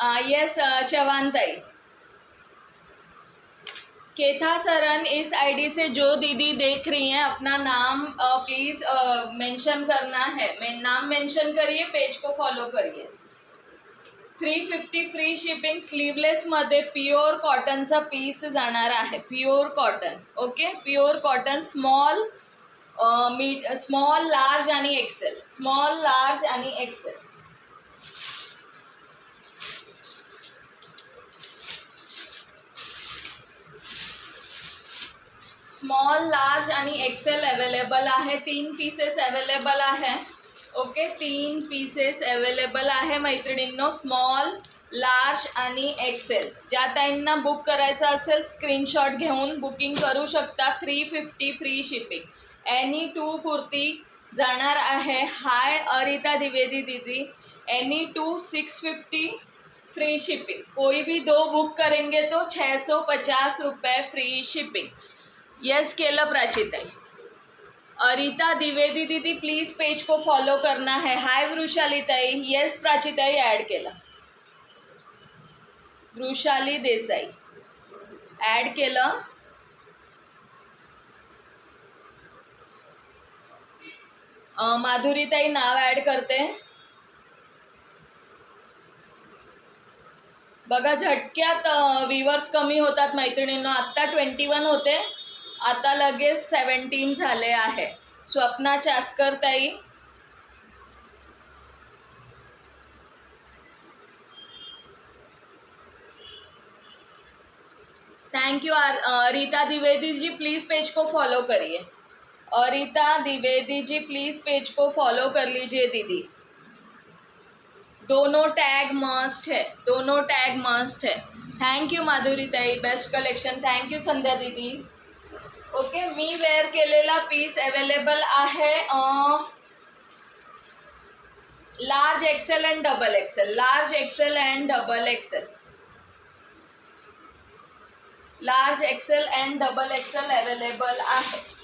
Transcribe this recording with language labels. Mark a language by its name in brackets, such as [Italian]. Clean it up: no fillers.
[Marathi] Yes Chavan ताई. [Hindi] केथा सरन, इस ID से जो दीदी देख रही हैं अपना नाम प्लीज मेंशन करना है. नाम मेंशन करिए, पेज को फॉलो करिए. [English] 350 free shipping. [Marathi] स्लीवलेस मध्ये प्युअर कॉटनचा पीस जाणार आहे, pure cotton. Okay, pure cotton. Small large आणि एक्सेल. स्मॉल लार्ज आणि एक्सेल. स्मॉल लार्ज आणि एक्सेल अवेलेबल आहे. 3 पीसेस अवेलेबल आहे. ओके, 3 पीसेस अवेलेबल आहे मैत्रिणींनो. स्मॉल, लार्ज आणि एक्सेल. ज्या ताईंना बुक करायचं असेल स्क्रीनशॉट घेऊन बुकिंग करू शकता. 350 फ्री शिपिंग. एनी 2 कुर्ती जाणार आहे. हाय अरिता द्विवेदी दीदी. एनी 2 650. [English] Free shipping. [Hindi] कोई भी 2 बुक करेंगे तो 650 रुपये फ्री शिपिंग। [Marathi] यस केलं प्राचीताई। [Hindi] अरिता द्विवेदी दीदी प्लीज पेज को फॉलो करना है। [Marathi] हाय वृषाली ताई। यस प्राचीताई ॲड केला। वृषाली देसाई ॲड केलं। माधुरीताई नाव ॲड करते। बघा झटक्यात व्ह्यूअर्स कमी होतात मैत्रिणींनो। आत्ता 21 होते, आता लगेच 17 झाले आहे। स्वप्ना चास्कर ताई, thank you. [Hindi] Rita Dwivedi ji please page को फॉलो करिए। और रीता द्विवेदी जी प्लीज पेज को फॉलो कर लीजिए दीदी। दोनों टैग मस्ट है, दोनों टैग मस्ट है। [Marathi] थैंक यू माधुरी ताई, बेस्ट कलेक्शन। थैंक यू संध्या दीदी। ओके, मी वेअर केलेला पीस अवेलेबल आहे large XL and double XL, large XL and double XL, large XL and double XL available आहे।